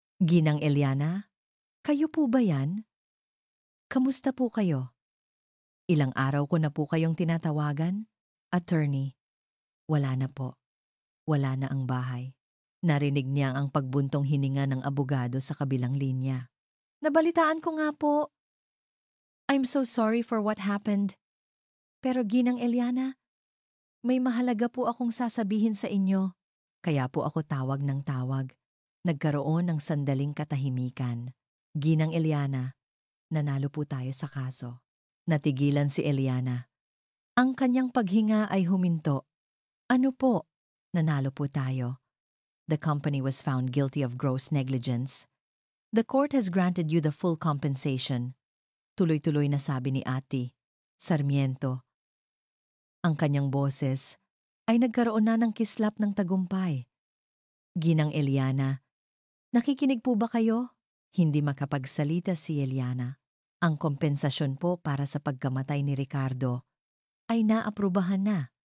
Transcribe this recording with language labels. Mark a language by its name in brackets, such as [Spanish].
[Filipino] Ginang Eliana, kayo po ba yan? Kamusta po kayo? Ilang araw ko na po kayong tinatawagan? Attorney. Wala na po. Wala na ang bahay. Narinig niya ang pagbuntong hininga ng abogado sa kabilang linya. Nabalitaan ko nga po. [English] I'm so sorry for what happened. [Filipino] Pero Ginang Eliana, may mahalaga po akong sasabihin sa inyo. Kaya po ako tawag ng tawag. Nagkaroon ng sandaling katahimikan. Ginang Eliana, nanalo po tayo sa kaso. Natigilan si Eliana. Ang kanyang paghinga ay huminto. Ano po? Nanalo po tayo. [English] The company was found guilty of gross negligence. The court has granted you the full compensation. [Filipino] Tuloy-tuloy na sabi ni Ate Sarmiento. Ang kanyang boses ay nagkaroon na ng kislap ng tagumpay. Ginang Eliana, nakikinig po ba kayo? Hindi makapagsalita si Eliana. Ang kompensasyon po para sa pagkamatay ni Ricardo ay naaprubahan na.